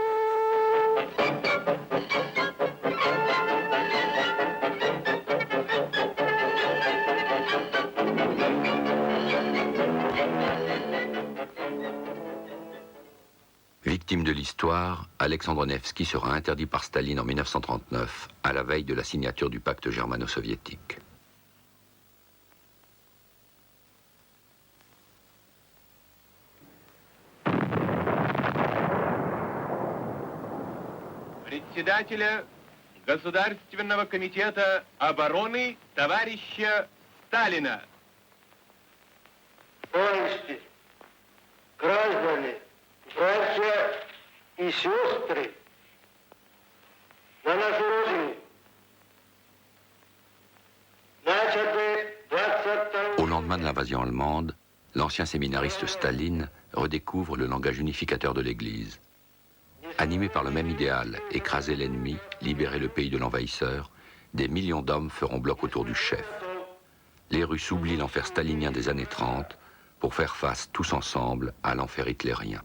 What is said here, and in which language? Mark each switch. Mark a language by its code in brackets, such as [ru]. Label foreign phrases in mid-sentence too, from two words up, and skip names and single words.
[fr] Victime de l'histoire, Alexandre Nevsky sera interdit par Staline en 1939, à la veille de la signature du pacte germano-soviétique. [ru] Председателя Государственного комитета обороны товарища Сталина. Товарищи, граждане, братья и сестры, на нашу родину начаты 22... [fr] Au lendemain de l'invasion allemande, l'ancien séminariste Staline redécouvre le langage unificateur de l'Église. Animés par le même idéal, écraser l'ennemi, libérer le pays de l'envahisseur, des millions d'hommes feront bloc autour du chef. Les Russes oublient l'enfer stalinien des années 30 pour faire face tous ensemble à l'enfer hitlérien.